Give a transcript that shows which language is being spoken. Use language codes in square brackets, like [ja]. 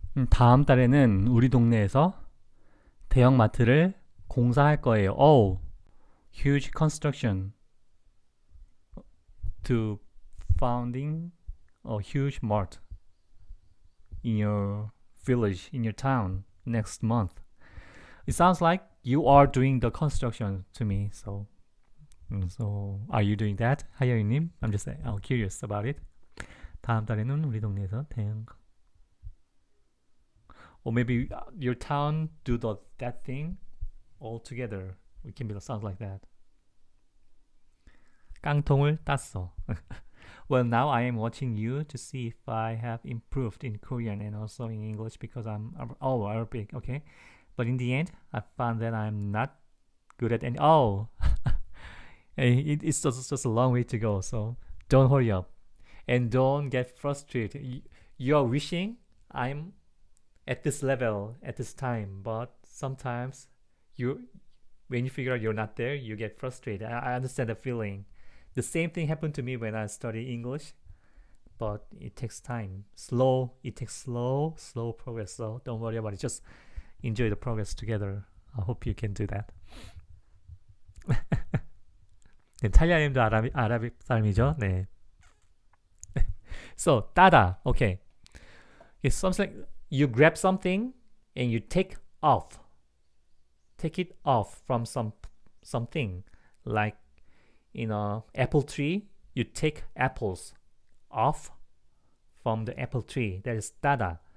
[ko] 다음 달에는 우리 동네에서 대형마트를 공사할 거예요. [en] Oh, huge construction to founding a huge mart in your village, in your town next month. It sounds like you are doing the construction to me. So are you doing that? 하여유님, I'm just curious about it. [ko] 다음 달에는 우리 동네에서 태양. [en] Or maybe your town do that thing all together. It can be sounds like that. [ko] 깡통을 땄어. [en] Well, now I am watching you to see if I have improved in Korean and also in English because I'm Arabic, okay? But in the end, I found that I'm not good at any. Oh, it's just a long way to go. So don't hurry up and don't get frustrated. You're wishing I'm at this level at this time, but sometimes when you figure out you're not there, you get frustrated. I understand the feeling. The same thing happened to me when I study English, but it takes time. It takes slow progress. So don't worry about it. Just enjoy the progress together. I hope you can do that. [ko] 네, 탈리아님도 아랍 사람이죠. [en] 네. So 따다. Okay. It's something you grab something and you take it off from something like in a apple tree. You take apples off from the apple tree. That is 따다.